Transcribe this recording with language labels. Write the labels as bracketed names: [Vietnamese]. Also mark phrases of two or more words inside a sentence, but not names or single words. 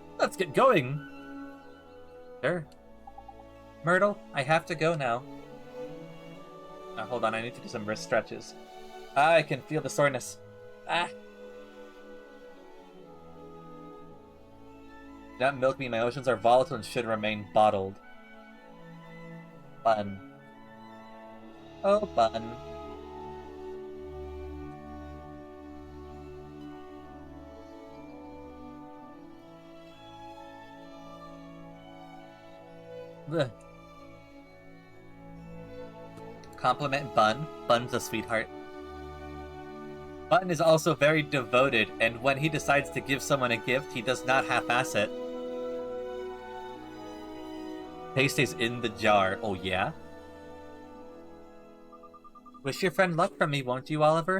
[English] Let's get going. Sure. Myrtle, I have to go now. Hold on, I need to do some wrist stretches. I can feel the soreness. Ah. Don't milk me, my emotions are volatile and should remain bottled. Bun. Oh, Bun. Ugh. Compliment Bun. Bun's a sweetheart. Bun is also very devoted, and when he decides to give someone a gift, he does not half-ass it. Taste is in the jar. Oh, yeah? Wish your friend luck from me, won't you, Oliver?